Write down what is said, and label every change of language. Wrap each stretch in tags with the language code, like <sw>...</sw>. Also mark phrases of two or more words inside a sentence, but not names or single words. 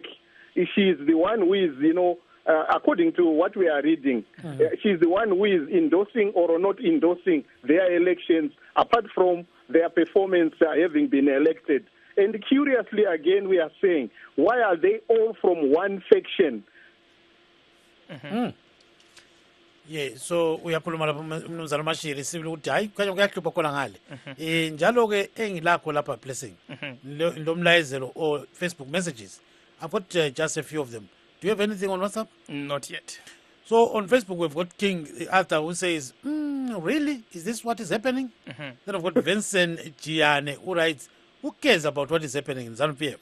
<en>She is the one who is, according to what we are reading, she's the one who is endorsing or not endorsing their elections, apart from their performance having been elected. And curiously, again, we are saying, why are they all from one faction?</en> <nd>Yeah, so uyakhuluma lapha umnumzana Mashiri sibili ukuthi hayi kanye kuyahlupha khona ngale njalo ke engilakho lapha blessing lo mlayezelo</nd> <en>or Facebook messages. I've got just a few of them. Do you have anything on WhatsApp? Not yet. So on Facebook we've got King Arthur who says, really? Is this what is happening? Then I've got Vincent Giane who writes, who cares about what is happening in ZANU-PF?</en>